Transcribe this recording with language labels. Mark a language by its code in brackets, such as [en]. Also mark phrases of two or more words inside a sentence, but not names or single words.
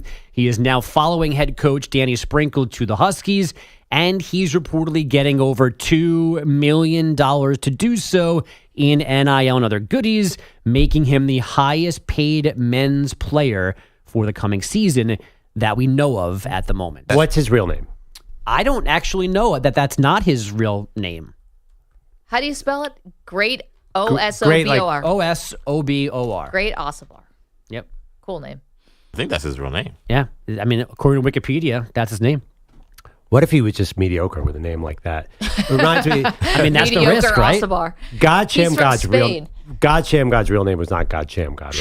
[en] He is now following head coach Danny Sprinkle to the Huskies, and he's reportedly getting over $2 million to do so in NIL and other goodies, making him the highest paid men's player for the coming season that we know of at the moment. What's his real name? I don't actually know that that's not his real name. How do you spell it? Great O-S-O-B-O-R. O-S-O-B-O-R. Great Osobor. Yep. Cool name. I think that's his real name. Yeah. I mean, according to Wikipedia, that's his name. What if he was just mediocre with a name like that? It reminds me. I mean, that's the risk, right? Osobor. God He's from Shamgad's Spain. real name was not God Shamgod, right?